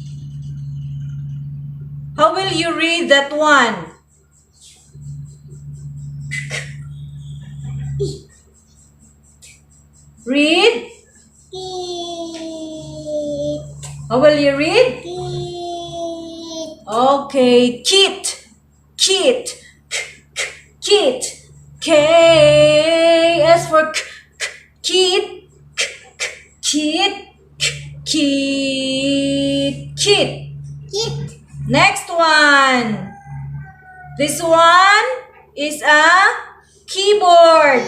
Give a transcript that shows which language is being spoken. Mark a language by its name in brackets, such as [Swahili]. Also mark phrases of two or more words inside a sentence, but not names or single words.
[English] How will you read that one? Read. How will you read? Okay, kit. Kit. Kit. K as for kit. Kit. Kit. Kit. Next one. This one is a keyboard.